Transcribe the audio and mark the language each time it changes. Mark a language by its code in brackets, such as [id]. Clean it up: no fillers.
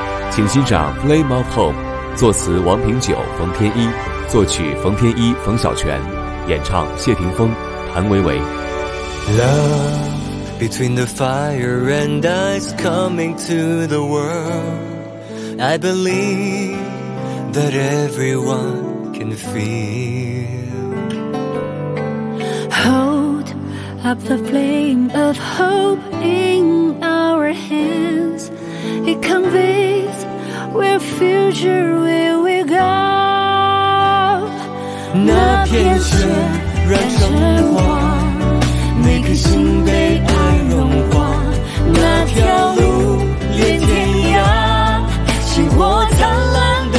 [zh] 请欣赏 Flame of Hope， 作词王平九、冯天一，作曲冯天一、冯小泉，演唱谢霆锋、谭维维。 [en] Love between the fire and ice coming to the world， I believe that everyone can feel. Hold up the flame of hope in our hands. It conveys where future where we go. [zh] 那片雪染成花，每颗心被爱融化。那条路连天涯，是我灿烂。